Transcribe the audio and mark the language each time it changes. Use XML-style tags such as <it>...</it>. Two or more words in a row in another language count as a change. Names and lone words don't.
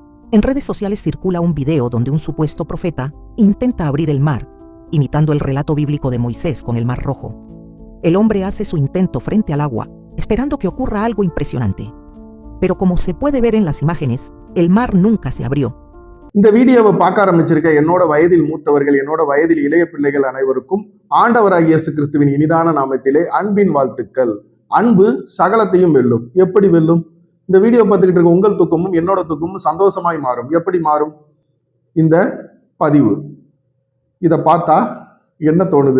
<es>En redes sociales circula un video donde un supuesto profeta intenta abrir el mar, imitando el relato bíblico de Moisés con el Mar Rojo. El hombre hace su intento frente al agua, esperando que ocurra algo impresionante. Pero como se puede ver en las imágenes, el mar nunca se abrió.</es> <ta>இந்த வீடியோவை பார்க்க ஆரம்பிச்சிருக்க என்னோட வயதில் மூத்தவர்கள், என்னோட வயதில் இளைய பிள்ளைகள் அனைவருக்கும் ஆண்டவராகிய இயேசு கிறிஸ்துவின் இனிதான நாமத்திலே அன்பின் வாழ்த்துக்கள். அன்பு சகலத்தையும் வெல்லும். எப்படி வெல்லும்? இந்த வீடியோ பார்த்துக்கிட்டு இருக்க உங்கள் தூக்கமும் என்னோட தூக்கமும் சந்தோஷமாய் மாறும். எப்படி மாறும்? இந்த பதிவு இதை பார்த்தா என்ன தோணுது?</ta>